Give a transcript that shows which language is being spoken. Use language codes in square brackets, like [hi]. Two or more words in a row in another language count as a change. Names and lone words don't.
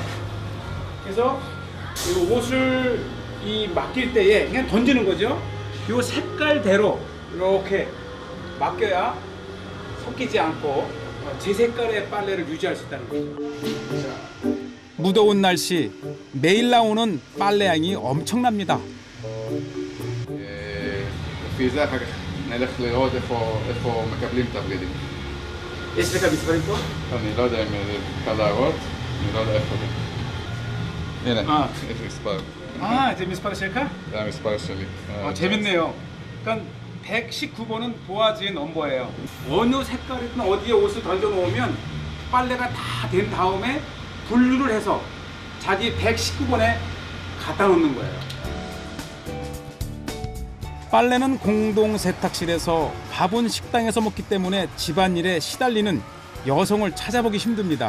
[ko] 그래서 이 옷을 맡길 때에 그냥 던지는 거죠. 이 색깔대로 이렇게 맡겨야 섞이지 않고 제 색깔의 빨래를 유지할 수 있다는 거죠. 무더운 날씨 매일 나오는 빨래양이 엄청납니다. [he] לפי זה אחר כך נלך לראות איפה מקבלים את הבגדים. יש לך מספרים פה? אני לא יודע אם אפשר להראות, אני לא יודע איפה זה. הנה, יש מספר. [ko] 아, 이제 [he] מספר שלך? זה המספר שלי. [ko] 재밌네요. 그러니까 119번은 보아지의 넘버예요. 어느 색깔이든 어디에 옷을 던져 놓으면 빨래가 다 된 다음에 분류를 해서 자기 119번에 갖다 놓는 거예요. 빨래는 공동 세탁실에서, 밥은 식당에서 먹기 때문에 집안일에 시달리는 여성을 찾아보기 힘듭니다.